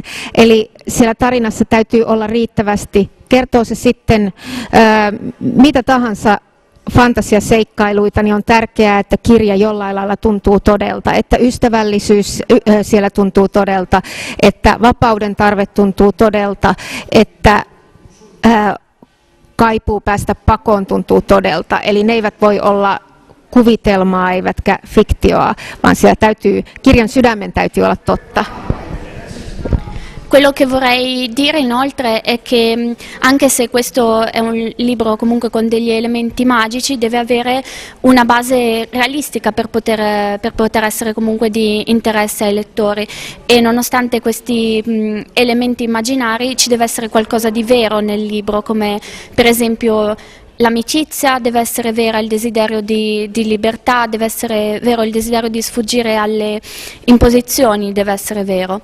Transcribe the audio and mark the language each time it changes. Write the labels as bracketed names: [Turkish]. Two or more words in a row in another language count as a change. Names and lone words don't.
[Finnish] Eli siellä tarinassa täytyy olla riittävästi, kertoo se sitten mitä tahansa fantasiaseikkailuita, niin on tärkeää, että kirja jollain lailla tuntuu todelta, että ystävällisyys siellä tuntuu todelta, että vapauden tarve tuntuu todelta, että kaipuu päästä pakoon tuntuu todelta. Eli ne eivät voi olla kuvitelmaa eivätkä fiktioa, vaan siellä kirjan sydämen täytyy olla totta. [Italian] Quello che vorrei dire inoltre è che anche se questo è un libro comunque con degli elementi magici, deve avere una base realistica per poter essere comunque di interesse ai lettori, e nonostante questi elementi immaginari ci deve essere qualcosa di vero nel libro, come per esempio l'amicizia, deve essere vera il desiderio di libertà, deve essere vero il desiderio di sfuggire alle imposizioni, deve essere vero.